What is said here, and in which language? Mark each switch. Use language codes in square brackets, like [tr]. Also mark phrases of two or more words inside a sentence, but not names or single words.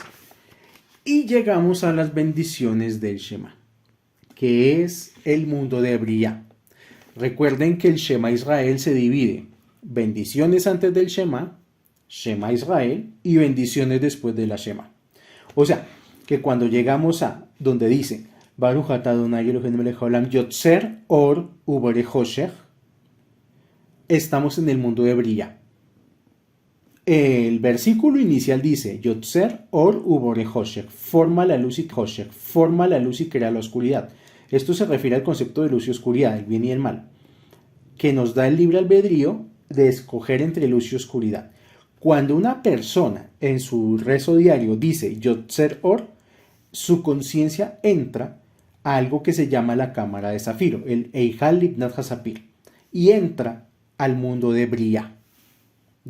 [es] Y llegamos a las bendiciones del Shema, que es el mundo de Briyah. Recuerden que el [he] שמע ישראל [es] se divide bendiciones antes del Shema, [he] שמע ישראל, [es] y bendiciones después de la Shema. O sea, que cuando llegamos a donde dice [he] ברוך אתה אדוני אלוהינו מלך העולם יוצר אור ובורא חושך, [es] estamos en el mundo de Briyah. El versículo inicial dice [he] יוצר אור ובורא חושך, [es] forma la luz y choshech, forma la luz y crea la oscuridad. Esto se refiere al concepto de luz y oscuridad, el bien y el mal, que nos da el libre albedrío de escoger entre luz y oscuridad. Cuando una persona en su rezo diario dice [he] יוצר אור, [es] su conciencia entra a algo que se llama la cámara de zafiro, el [he] היכל לבנת הספיר, [es] y entra al mundo de Briyah.